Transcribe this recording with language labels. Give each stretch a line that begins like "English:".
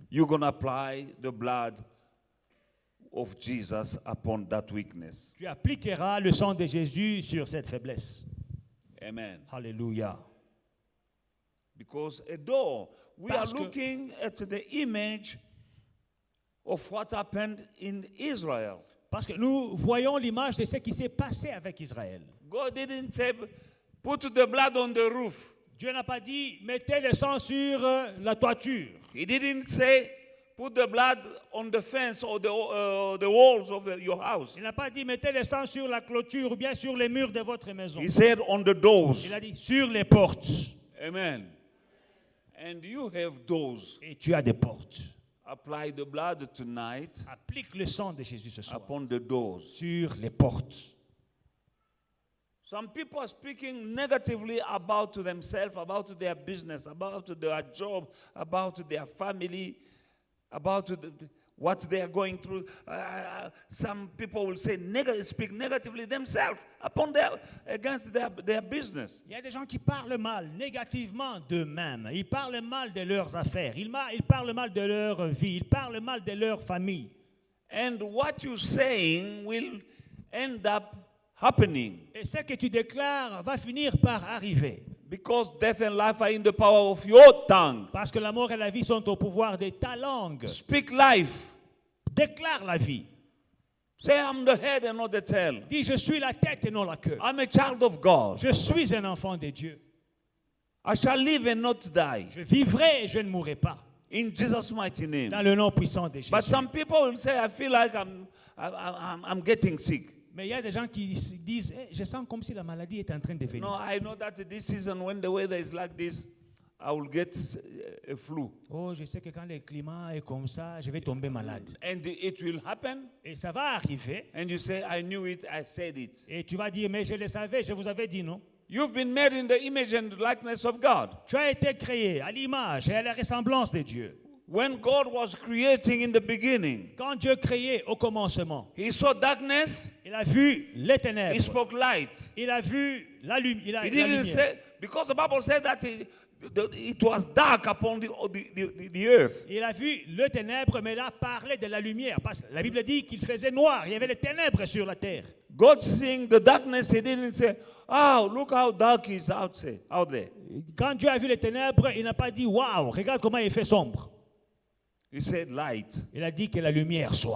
English: You're going to apply the blood of Jesus upon that weakness.
French: Tu appliqueras le sang de Jésus sur cette faiblesse.
English: Amen. Alléluia. Because a door, we
French: Parce
English: are
French: que-
English: looking at the image of what happened in Israel.
French: Parce que nous voyons l'image de ce qui s'est passé avec Israël.
English: God didn't say, put the blood on the roof.
French: Dieu n'a pas dit, mettez le sang sur la toiture.
English: He didn't say, put the blood on the fence or the walls of your house.
French: Il n'a pas dit, mettez le sang sur la clôture ou bien sur les murs de votre maison.
English: He said, on the doors.
French: Il a dit, sur les portes.
English: Amen. And you have doors.
French: Et tu as des portes.
English: Apply the blood tonight
French: Applique le sang de Jésus ce soir
English: upon the doors.
French: sur les portes.
English: Some people are speaking negatively about themselves, about their business, about their job, about their family, about what they are going through. Some people will say speak negatively themselves against their business.
French: Il y a des gens qui parlent mal, négativement d'eux-mêmes. Ils parlent mal de leurs affaires. Ils parlent mal de leur vie. Ils parlent mal de leur famille.
English: And what you're saying will end up happening.
French: Et ce que tu déclares va finir par arriver.
English: Because death and life are in the power of your tongue.
French: Parce que la mort et la vie sont au pouvoir de ta langue.
English: Speak life.
French: Déclare la vie.
English: Say, I'm the head and not the tail.
French: Dis, je suis la tête et non la queue.
English: I'm a child of God.
French: Je suis un enfant de Dieu.
English: I shall live and not die.
French: Je vivrai et je ne mourrai pas.
English: In Jesus' mighty name.
French: Dans le nom puissant de Jésus.
English: But some people will say, I feel like I'm getting sick.
French: Mais il y a des gens qui disent, je sens comme si la maladie est en train de venir.
English: No, I know that this season, when the weather is like this, I will get a flu.
French: Oh, je sais que quand le climat est comme ça, je vais tomber malade.
English: And it will happen.
French: Et ça va arriver.
English: And you say, I knew it, I said it.
French: Et tu vas dire, mais je le savais, je vous avais dit non.
English: You've been made in the image and likeness of God.
French: Tu as été créé à l'image et à la ressemblance de Dieu.
English: When God was creating in the beginning,
French: Quand Dieu créait au commencement,
English: He saw darkness,
French: il a vu les
English: He
French: ténèbres.
English: spoke light.
French: Il a vu la,
English: He didn't
French: lumière.
English: say, because the Bible said that it was dark upon the earth.
French: Il a vu le ténèbre, mais il a parlé de la lumière. Parce que la Bible dit qu'il faisait noir. Il y avait les ténèbres sur la terre.
English: God seeing the darkness, He didn't say, oh, look how dark it is out there.
French: Quand Dieu a vu les ténèbres, il n'a pas dit, waouh, regarde comment il fait sombre.
English: He said light.
French: Il a dit que la lumière soit.